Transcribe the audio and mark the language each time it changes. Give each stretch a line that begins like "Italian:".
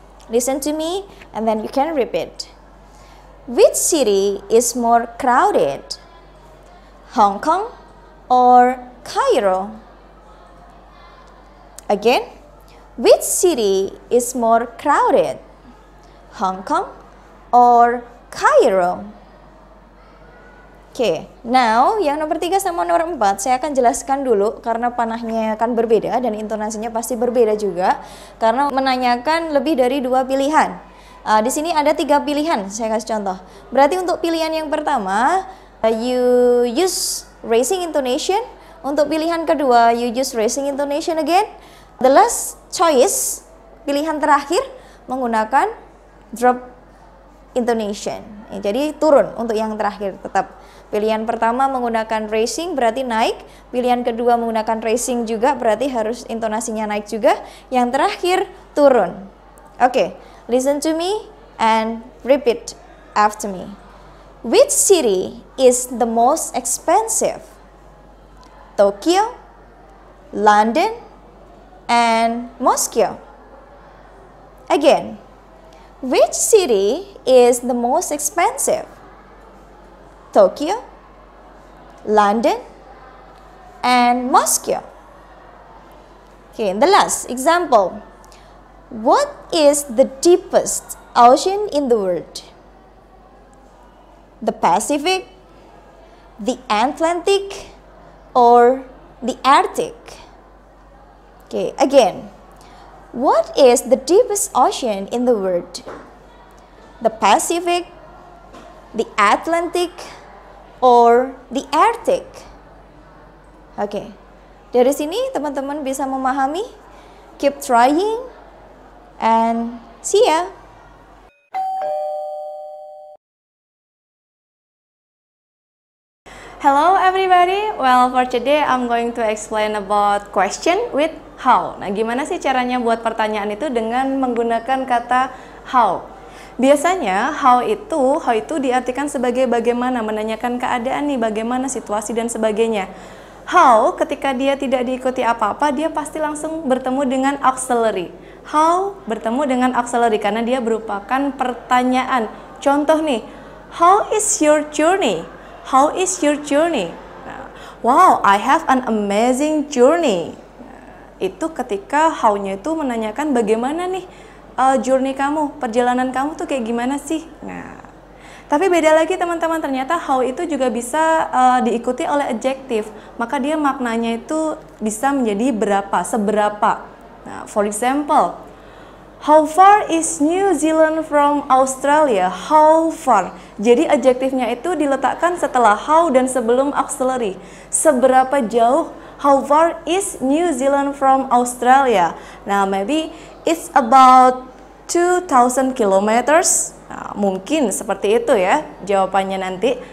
English: Listen to me and then you can repeat. Which city is more crowded? Hong Kong or Cairo? Again, which city is more crowded? Hong Kong or Cairo?
Indonesian: Oke, now yang nomor 3 sama nomor 4 saya akan jelaskan dulu karena panahnya akan berbeda dan intonasinya pasti berbeda juga karena menanyakan lebih dari 2 pilihan. Di sini ada 3 pilihan, saya kasih contoh. Berarti untuk pilihan yang pertama,
English: you use raising intonation.
Indonesian: Untuk pilihan kedua,
English: you use raising intonation again. The last choice,
Indonesian: pilihan terakhir menggunakan
English: drop intonation.
Indonesian: Jadi turun untuk yang terakhir tetap. Pilihan pertama menggunakan raising berarti naik. Pilihan kedua menggunakan raising juga berarti harus intonasinya naik juga. Yang terakhir turun.
English: Oke, listen to me and repeat after me. Which city is the most expensive? Tokyo, London, and Moscow. Again, which city is the most expensive? Tokyo, London, and Moscow. Okay, and the last example. What is the deepest ocean in the world? The Pacific, the Atlantic, or the Arctic? Okay, again. What is the deepest ocean in the world? The Pacific, the Atlantic, or the Arctic?
Indonesian: Oke, dari sini teman-teman bisa memahami.
English: Keep trying and see ya. Hello everybody, well for today I'm going to explain about question with how.
Indonesian: Nah, gimana sih caranya buat pertanyaan itu dengan menggunakan kata how? Biasanya how itu diartikan sebagai bagaimana, menanyakan keadaan nih, bagaimana situasi dan sebagainya. How ketika dia tidak diikuti apa-apa, dia pasti langsung bertemu dengan auxiliary. How bertemu dengan auxiliary karena dia merupakan pertanyaan. Contoh nih,
English: how is your journey? How is your journey? Wow, I have an amazing journey.
Indonesian: Itu ketika how-nya itu menanyakan bagaimana nih journey kamu, perjalanan kamu tuh kayak gimana sih? Nah, tapi beda lagi teman-teman, ternyata how itu juga bisa diikuti oleh adjective. Maka dia maknanya itu bisa menjadi berapa, seberapa.
English: Nah, for example, how far is New Zealand from Australia? How far?
Indonesian: Jadi adjektifnya itu diletakkan setelah how dan sebelum auxiliary. Seberapa jauh?
English: How far is New Zealand from Australia? Nah, maybe it's about 2,000 kilometers.
Indonesian: Nah, mungkin seperti itu ya jawabannya nanti.